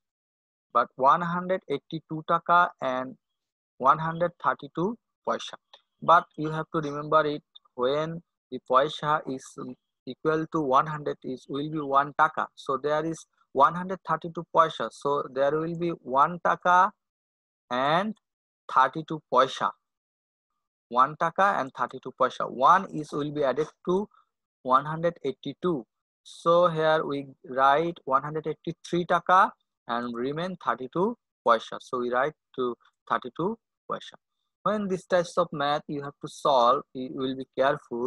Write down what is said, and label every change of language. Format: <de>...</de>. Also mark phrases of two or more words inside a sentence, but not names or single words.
<en>But 182 taka and 132 paisa. But you have to remember it, when the paisa is equal to 100 is will be 1 taka. So there is 132 paisa. So there will be 1 taka and 32 paisa. 1 taka and 32 paisa. 1 is will be added to 182. So here we write 183 taka and remain 32 paisa. So we write to 32 paisa. When this types of math you have to solve, you will be careful.</en>